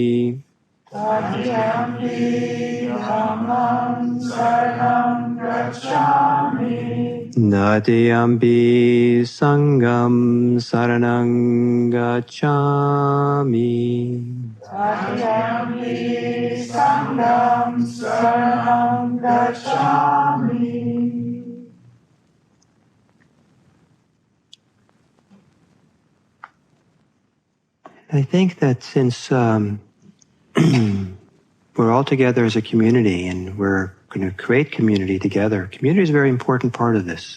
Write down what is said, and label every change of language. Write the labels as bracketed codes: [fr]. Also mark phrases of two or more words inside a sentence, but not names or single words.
[pi] Tatiyampi Dhammang saranang gacchami. Tatiyampi Sangham saranang gacchami. Tatiyampi Sangham saranang gacchami. [en] I think that since we're all together as a community and we're going to create community together, community is a very important part of this.